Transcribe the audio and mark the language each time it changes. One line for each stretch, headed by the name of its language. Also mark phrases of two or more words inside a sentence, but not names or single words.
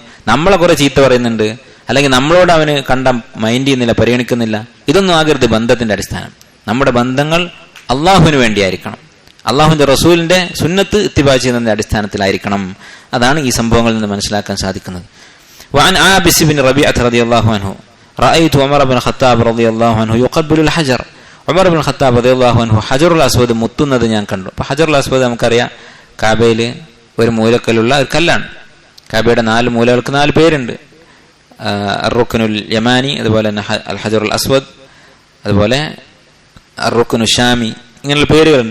Malayalam: നമ്മളെ കുറെ ചീത്ത പറയുന്നുണ്ട്, അല്ലെങ്കിൽ നമ്മളോട് അവന് കണ്ട മൈൻഡ് ചെയ്യുന്നില്ല, പരിഗണിക്കുന്നില്ല, ഇതൊന്നും ആകരുത് ബന്ധത്തിന്റെ അടിസ്ഥാനം. നമ്മുടെ ബന്ധങ്ങൾ അള്ളാഹുവിന് വേണ്ടിയായിരിക്കണം, അള്ളാഹുവിന്റെ റസൂലിന്റെ സുന്നത്ത് ഇത്തിബാ ചെയ്യുന്നതിന്റെ അടിസ്ഥാനത്തിലായിരിക്കണം. അതാണ് ഈ സംഭവങ്ങളിൽ നിന്ന് മനസ്സിലാക്കാൻ സാധിക്കുന്നത്.
Arabic: وعن عابس بن ربيعة رضي الله عنه رأيت عمر بن الخطاب رضي الله عنه يقبل الحجر.
Malayalam: ഉമർ ഇബ്നുൽ ഖത്താബ്
Arabic: رضي الله عنه
Malayalam: ഹജറുൽ അസ്വദ് മുത്തുന്നത് ഞാൻ കണ്ടു. അപ്പൊ ഹജറുൽ അസ്വദ് നമുക്കറിയാം, കാബയിൽ ഒരു മൂലക്കല്ലുള്ള ഒരു കല്ലാണ്. കാബയുടെ 4 മൂലകൾക്ക് 4 പേരുണ്ട്. അർ-റുക്നുൽ യമാനി, അതുപോലെ തന്നെ അൽ ഹജറുൽ അസ്വദ്, അതുപോലെ അർ-റുക്നു ഷാമി, ഇങ്ങനെയുള്ള പേരുകളുണ്ട്.